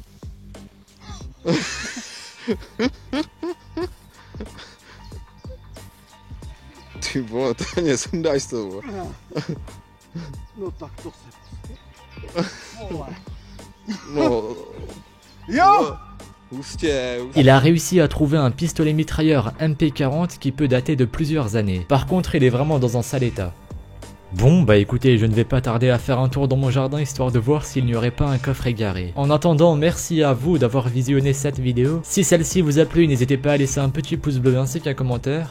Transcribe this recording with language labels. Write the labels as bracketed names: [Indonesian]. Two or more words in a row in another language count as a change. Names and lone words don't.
[Czech] Ty vole, to nesundáš to, vole. No tak to se vole. No, Jo! hustě. [French] Il a réussi à trouver un pistolet mitrailleur MP40 qui peut dater de plusieurs années. Par contre, il est vraiment dans un sale état. Bon, bah écoutez, je ne vais pas tarder à faire un tour dans mon jardin histoire de voir s'il n'y aurait pas un coffre égaré. En attendant, merci à vous d'avoir visionné cette vidéo. Si celle-ci vous a plu, n'hésitez pas à laisser un petit pouce bleu ainsi qu'un commentaire.